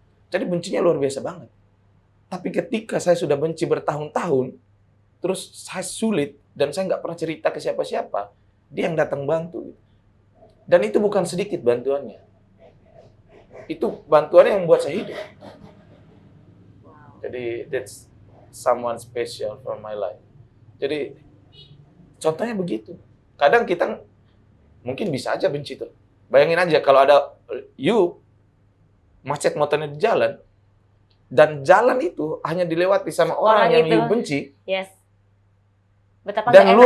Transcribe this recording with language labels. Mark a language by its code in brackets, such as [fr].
[id] Jadi bencinya luar biasa banget. Tapi ketika saya sudah benci bertahun-tahun, terus saya sulit dan saya nggak pernah cerita ke siapa-siapa, dia yang datang bantu. Dan itu bukan sedikit bantuannya. Itu bantuannya yang buat saya hidup. [en] Jadi that's someone special for my life. [id] Jadi contohnya begitu. Kadang kita mungkin bisa aja benci tuh. Bayangin aja kalau ada you macet motornya di jalan, dan jalan itu hanya dilewati sama orang yang itu. you benci, [en] Yes. [id] Betapa dan nggak lu